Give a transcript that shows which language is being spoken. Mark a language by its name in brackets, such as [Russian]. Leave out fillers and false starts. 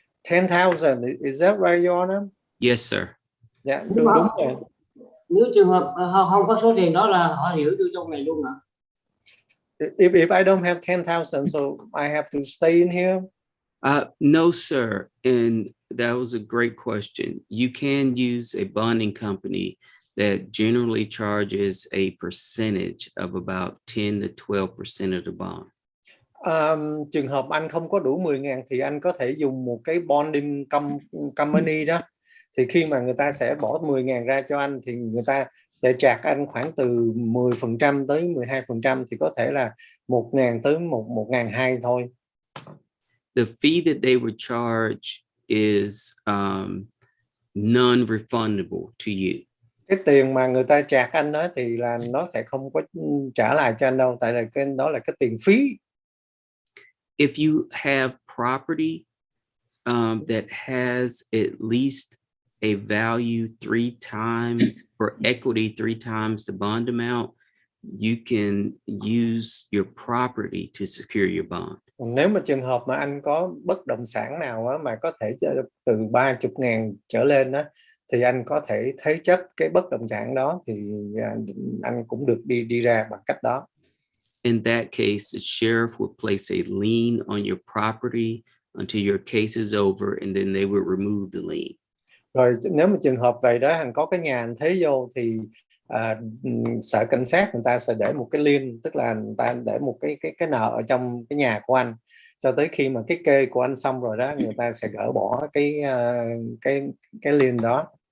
[English] 10,000, is that right, Your Honor? Yes, sir. [Vietnamese] Dạ, đúng rồi. Nếu trường hợp không có số tiền đó là họ giữ tôi trong này luôn hả? [English] If I don't have 10,000, so I have to stay in here? No, sir. And that was a great question. You can use a bonding company that generally charges a percentage of about 10 to 12% of the bond. [Vietnamese] Trường hợp anh không có đủ 10.000 thì anh có thể dùng một cái bonding company đó. Thì khi mà người ta sẽ bỏ 10.000 ra cho anh thì người ta sẽ chạc anh khoảng từ 10% tới 12%, thì có thể là 1.000 tới 1.200 thôi. [English] The fee that they would charge is non-refundable to you. [Vietnamese] Cái tiền mà người ta chạc anh đó thì là nó sẽ không có trả lại cho anh đâu, tại là cái đó là cái tiền phí. [English] If you have property that has at least a value 3 times or equity 3 times the bond amount, you can use your property to secure your bond. [Vietnamese] Nếu mà trường hợp mà anh có bất động sản nào á, mà có thể từ 30.000 trở lên đó, thì anh có thể thế chấp cái bất động sản đó, thì anh cũng được đi ra bằng cách đó. [English] In that case, the sheriff would place a lien on your property until your case is over, and then they would remove the lien. [Vietnamese] Rồi nếu mà trường hợp vậy đó, anh có cái nhà anh thế vô thì sở cảnh sát người ta sẽ để một cái lien, tức là người ta để một cái nợ ở trong cái nhà của anh cho tới khi mà cái kê của anh xong rồi đó, người ta sẽ gỡ bỏ cái lien đó.